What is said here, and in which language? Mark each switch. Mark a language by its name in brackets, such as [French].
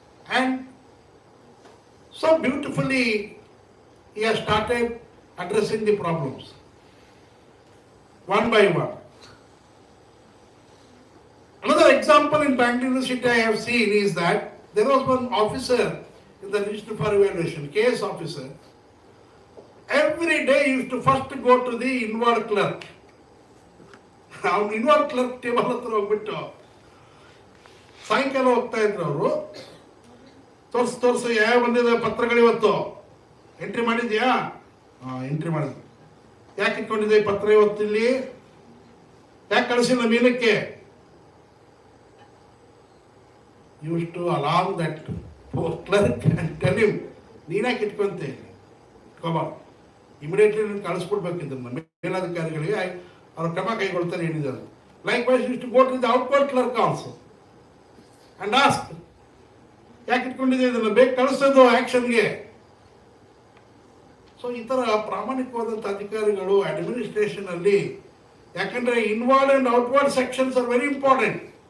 [English] And so beautifully, he has started addressing the problems, one by one. Another example in Bangalore University I have seen is that there was one officer in the Registry for Evaluation, case officer. Every day he used to first go to the inward clerk. Now inward clerk table [Kannada] hatra ಹೋಗ್ಬಿಟ್ಟು ಸಾಯಂಕಾಲ ಹೋಗ್ತಾ ಇದ್ರು ಅವರು ತೋರ್ಸು ಯಾವ ಬಂದಿದೆ ಪತ್ರಗಳು ಇವತ್ತು ಎಂಟ್ರಿ ಮಾಡಿದ್ಯಾ? ಎಂಟ್ರಿ ಮಾಡಿದ್ವಿ. ಯಾಕೆ ಇಟ್ಕೊಂಡಿದ್ದೆ ಈ ಪತ್ರ ಇವತ್ತು ಇಲ್ಲಿ? ಯಾಕೆ ಕಳಿಸಿಲ್ಲ ಮೀನಕ್ಕೆ? [English] Used to alarm that poor clerk and tell him, [Kannada] ನೀನ್ಯಾಕೆ ಇಟ್ಕೊಂತೆ? [English] Come on. [Kannada] Immediately ನೀನು ಕಳಿಸ್ಕೊಡ್ಬೇಕಿದ್ದ ಮೇಲಾಧಿಕಾರಿಗಳಿಗೆ ಅವ್ರ ಕ್ರಮ ಕೈಗೊಳ್ತಾರೆ ಹೇಳಿದ್ದಾರೆ. [English] Likewise, used to go to the outward clerk also and ask, [Kannada] ಯಾಕೆ ಇಟ್ಕೊಂಡಿದೆ ಇದನ್ನು? ಬೇಗ ಕಳಿಸೋದು ಆಕ್ಷನ್ಗೆ. ಸೊ ಈ ಥರ ಪ್ರಾಮಾಣಿಕವಾದಂಥ ಅಧಿಕಾರಿಗಳು ಅಡ್ಮಿನಿಸ್ಟ್ರೇಷನ್ ಅಲ್ಲಿ, ಯಾಕಂದ್ರೆ [English] Inward and outward sections are very important.